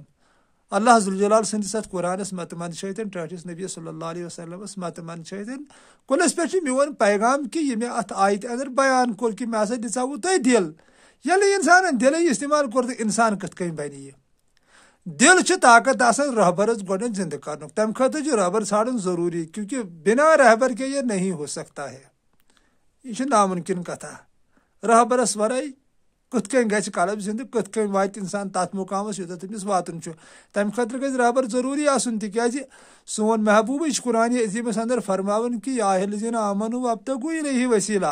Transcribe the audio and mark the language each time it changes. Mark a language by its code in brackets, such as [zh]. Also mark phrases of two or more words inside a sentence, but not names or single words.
[ks] اللہ ذوالجلال سٕنٛدِس اَتھ قرآنس متمنشٲتن ٹٲٹھِس نبی [ar] صلی اللہ علیہ وسلمس [ks] متمنشٲتن کُنس پٮ۪ٹھ چھُ میون پیغام کہِ یہِ مےٚ اَتھ آیتہِ اندر بیان کوٚر کہِ مےٚ ہسا دِژاوٕ تۄہہِ دِل. ییٚلہِ اِنسانن دِلٕے استعمال کوٚر تہٕ اِنسان کِتھ کٔنۍ بنہِ یہِ؟ دِل چھُ طاقت آسان رہبرس گۄڈٕنیتھ زِندٕ کرنُک. تمہِ خٲطرٕ چھُ رہبر ژھانڈُن ضروٗری کیونکہِ [ur] بِنا رہبر کے یہ نہیں ہو سکتا ہے. [ks] یہِ چھِ نامُمکِن کتھا. رہبرس ورٲے کِتھ کٔنۍ گژھِ قلب زِندٕ, کِتھ کٔنۍ واتہِ اِنسان تتھ مُقامس یوٚتتھ تٔمِس واتُن چھُ. تمہِ خٲطرٕ گژھِ رہبر ضروٗری آسُن تِکیازِ سون محبوٗبٕے چھُ قرآنہِ عظیٖمس اندر فرماوان کہِ [ar] یا الذیٖنَ آمنوٗ وابتغوٗ الیہِ وسیٖلہ.